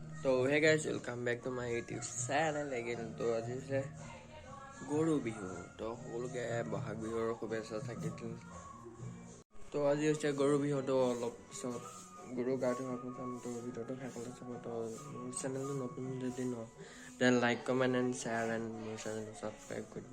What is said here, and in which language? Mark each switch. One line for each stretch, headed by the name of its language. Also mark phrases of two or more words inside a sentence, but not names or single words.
English: तो hey guys welcome back to my YouTube channel again.
Assamese: तो আজি হৈছে গৰু বিহু। তো সকলোকে বহাগ বিহুৰ শুভেচ্ছা থাকিল। তো আজি হৈছে গৰু বিহু। তো অলপ পিছত গৰু গা ধোৱাব যাম। তো ভিডিঅ'টো শেষলৈ চাব। তো মোৰ চেনেলটো নতুন যদি ন দেন
English: like comment and share and
Assamese: মোৰ চেনেলটো ছাবস্ক্ৰাইব কৰি দিব।